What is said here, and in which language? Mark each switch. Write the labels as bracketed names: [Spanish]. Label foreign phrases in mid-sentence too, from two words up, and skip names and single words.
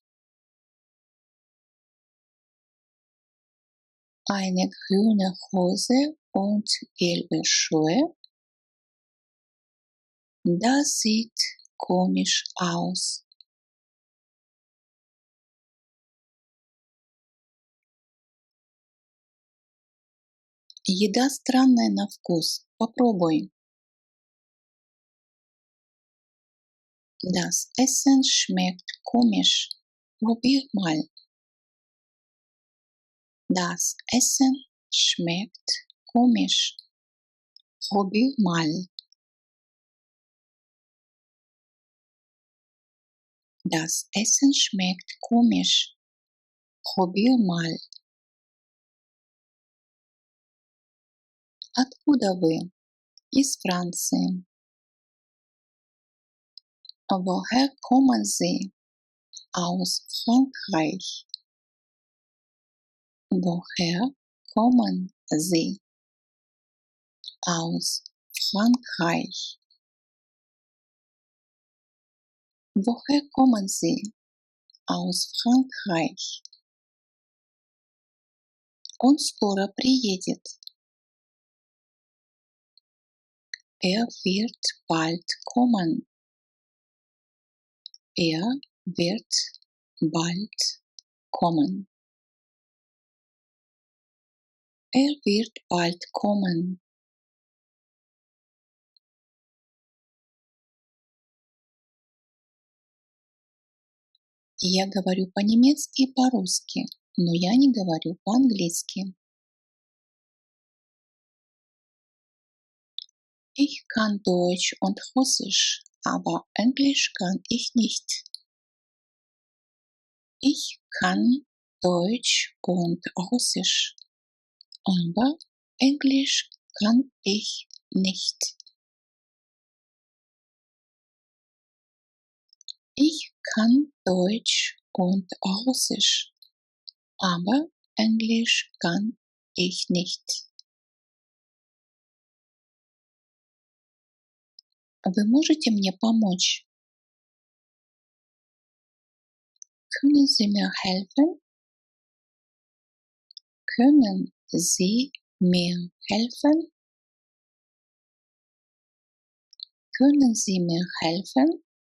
[German] Eine grüne Hose und gelbe Schuhe – das sieht komisch aus. [Russian] Еда странная на вкус. Попробуй. [German] Das Essen schmeckt komisch. Probier mal. Das Essen schmeckt komisch. Probier mal. Das Essen schmeckt komisch. Probier mal. [Russian] Откуда вы? Из Франции. [German] Woher kommen Sie? Aus Frankreich. Woher kommen Sie? Aus Frankreich. Woher kommen Sie? Aus Frankreich. [Russian] Он скоро приедет. [German] Wird bald kommen. Wird bald kommen. Wird bald kommen. [Russian] Я говорю по-немецки и по-русски, но я не говорю по-английски. [German] Ich kann Deutsch und Russisch, aber Englisch kann ich nicht. Ich kann Deutsch und Russisch, aber Englisch kann ich nicht. Ich kann Deutsch und Russisch, aber Englisch kann ich nicht. [Russian] Вы можете мне помочь? [German] Können Sie mir helfen? Können Sie mir helfen? Können Sie mir helfen?